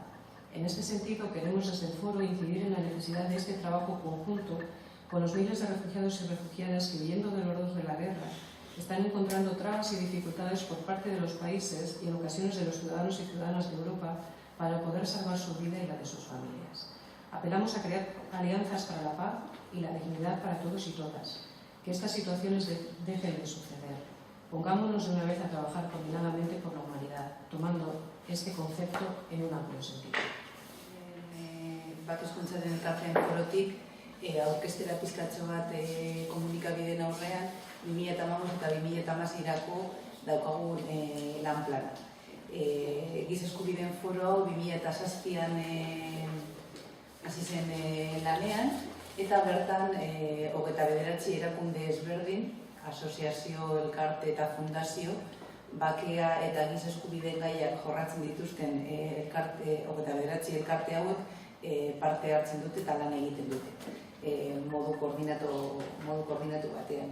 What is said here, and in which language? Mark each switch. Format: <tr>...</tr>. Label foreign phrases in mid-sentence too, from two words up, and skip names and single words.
<es>En este sentido, queremos desde el foro incidir en la necesidad de este trabajo conjunto con los miles de refugiados y refugiadas que, huyendo del horror de la guerra, están encontrando trabas y dificultades por parte de los países y en ocasiones de los ciudadanos y ciudadanas de Europa para poder salvar su vida y la de sus familias. Apelamos a crear alianzas para la paz y la dignidad para todos y todas, que estas situaciones dejen de suceder. Pongámonos de una vez a trabajar coordinadamente por la humanidad, tomando este concepto en un amplio sentido.</es> <eu>Bat Hezkuntzaren Elkarteen forotik, aurkeztera pizkatxo bat komunikabideen aurrean, 2015 eta 2016-erako daukagun lan plana. Giza eskubideen foro hau 2007an hasi zen lanean, eta bertan 29 erakunde ezberdin, asoziazio, elkarte eta fundazio, bakea eta giza eskubideen gaiak jorratzen dituzten 29 elkarte hauek parte hartzen dute eta lan egiten dute, modu koordinatu batean.</eu>